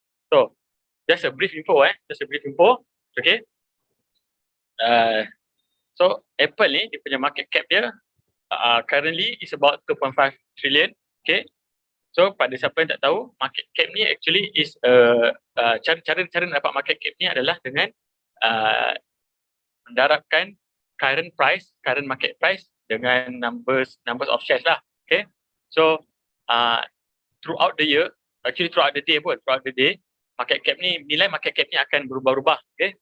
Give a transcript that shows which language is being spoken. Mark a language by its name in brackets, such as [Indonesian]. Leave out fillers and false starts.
[English] So, just a brief info, okay. So, Apple [Malay] ni, dia punya [English] market cap [Malay] dia [English] currently is about 2.5 trillion, okay. [Malay] So, pada siapa yang tak tahu, market cap ni [English] actually is [Malay] cara nak dapat market cap ni adalah dengan mendarabkan current market price dengan [English] numbers of shares [Malay] lah, okay. [English] So, throughout the year, actually throughout the day, [Malay] nilai market cap ni akan berubah-ubah, [English] okay.